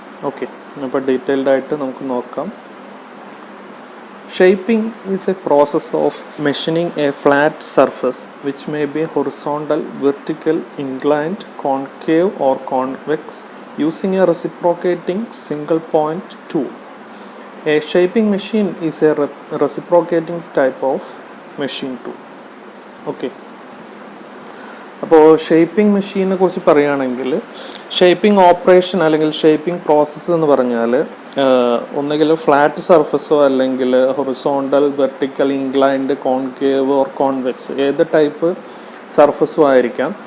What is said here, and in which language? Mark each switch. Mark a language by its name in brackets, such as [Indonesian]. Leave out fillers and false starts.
[Malayalam] Okay, അപ്പോൾ detailed ആയിട്ട് നമുക്ക് നോക്കാം. [English] Shaping is a process of machining a flat surface which may be horizontal, vertical, inclined, concave or convex using a reciprocating single point tool. A shaping machine is a reciprocating type of machine tool. Okay. [Malayalam] അപ്പോൾ shaping മെഷീനെ കുറിച്ച് പറയുകയാണെങ്കിൽ shaping operation അല്ലെങ്കിൽ shaping process എന്ന് പറഞ്ഞാൽ ഒന്നുകിൽ flat സർഫസോ അല്ലെങ്കിൽ horizontal, vertical, inclined, concave or convex ഏത് type സർഫസും ആയിരിക്കാം.